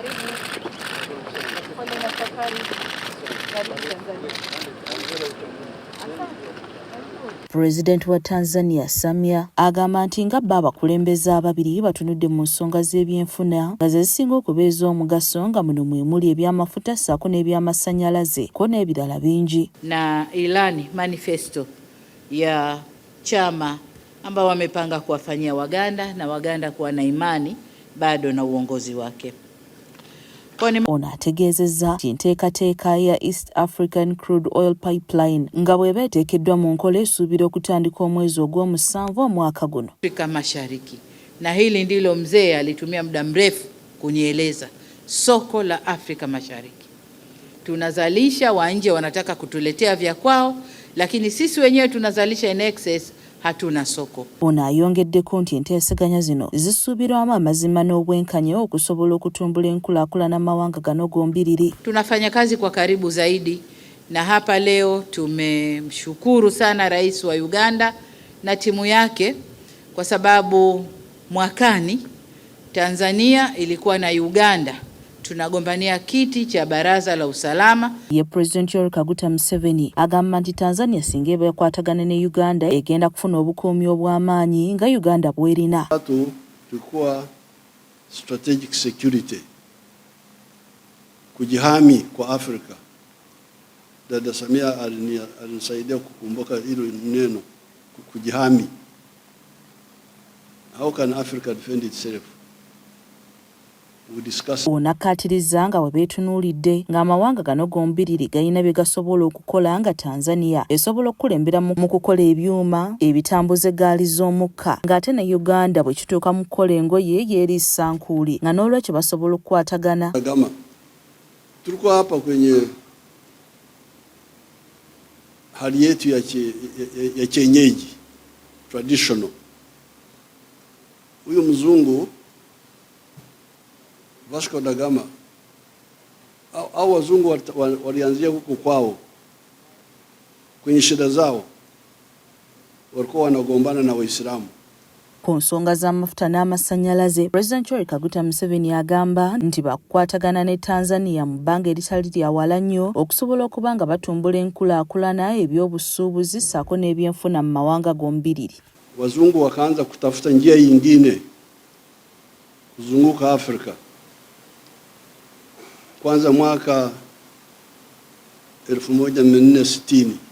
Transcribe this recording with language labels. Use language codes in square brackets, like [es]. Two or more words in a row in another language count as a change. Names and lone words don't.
[lg] Pulezidenti wa Tanzania Samia agamba nti nga bo abakulembeze ababiri batunudde mu nsonga z'ebyenfuna nga ze zisinga okubeeza omugaso nga muno mwe muli ebyamafuta ssaako n'ebyamasannyalaze ko n'ebirala bingi. [sw] Na ilani manifesto ya chama ambao wamepanga kuwafanyia Waganda na Waganda kuwa na imani bado na uongozi wake. [lg] Ono ategeezezza nti enteekateeka ya East African Crude Oil Pipeline nga bw'eba eteekeddwa mu nkola esuubira okutandika omwezi ogw'omusanvu omwaka guno. [sw] Afrika Mashariki, na hili ndilo mzee alitumia muda mrefu kunieleza, soko la Afrika Mashariki. Tunazalisha, wa nje wanataka kutuletea vya kwao, lakini sisi wenyewe tunazalisha [en] in excess, [sw] hatuna soko. [lg] Ono ayongeddeko nti enteeseganya zino zisuubirwamu amazima n'obwenkanya okusobola okutumbula enkulaakulana amawanga gano gombiriri. [sw] Tunafanya kazi kwa karibu zaidi, na hapa leo tumemshukuru sana Rais wa Uganda na timu yake kwa sababu mwakani Tanzania ilikuwa na Uganda tunagombania kiti cha Baraza la Usalama. [lg] Ye President Yoweri Kaguta Museveni agamba nti Tanzania singa ekwatagana ne Uganda egenda kufuna obukuumi obw'amaanyi nga Uganda bwerina. [sw] Tulikuwa [en] strategic security, [sw] kujihami kwa Afrika. Dada Samia alinisaidia kukumbuka hilo neno, kujihami. [en] How can Africa defend itself? [lg] Onakkaatiriza nga bwe beetunuulidde ng'amawanga gano gombiriri galina bye gasobola okukola nga Tanzania esobola okukulembera mu kukola ebyuma ebitambuza eggaali z'omukka ng'ate ne Uganda bwe kituuka mu kukola engoye yeeriisa nkuuli nga n'olwekyo basobola okukwatagana. [sw] Tulikuwa hapa kwenye hali yetu ya kienyeji traditional. Huyu mzungu Vasco da Gama au wazungu walianzia huko kwao, kwenye shida zao walikuwa wanagombana na Waislamu. [lg] Ku nsonga z'amafuta n'amasannyalaze, Pulezidenti Yoweri Kaguta Museveni agamba nti bakwatagana ne Tanzania mu bbanga eritali lya wala nnyo okusobola okuba nga batumbula enkulaakulana ebyobusuubuzi ssaako n'ebyenfuna mu mawanga gombiriri. [sw] Wazungu wakaanza kutafuta njia nyingine kuzunguka Afrika. Kwanza mwaka 1460